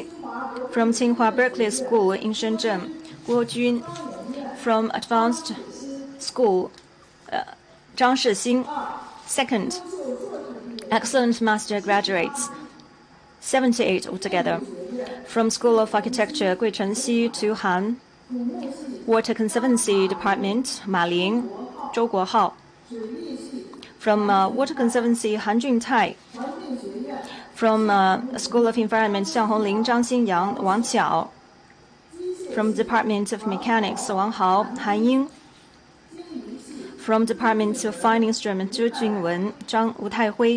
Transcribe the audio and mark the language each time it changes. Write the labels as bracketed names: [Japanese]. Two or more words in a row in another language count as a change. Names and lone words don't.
[English] From Tsinghua Berkeley School in Shenzhen, Guo Jun. From Advanced School, Zhang Shixing. Second, excellent master graduates, 78 altogether. From School of Architecture, Gui Chenxi, Tu Han. Water Conservancy Department, Ma Ling, Zhou Guohao. From Water Conservancy, Han Juntai. From School of Environment, Xiang Hongling, Zhang Xinyang, Wang Qiao. From Department of Mechanics, Wang Hao, Han Ying. From Department of Fine Instrument, Zhu Junwen, Zhang Wu Taihui.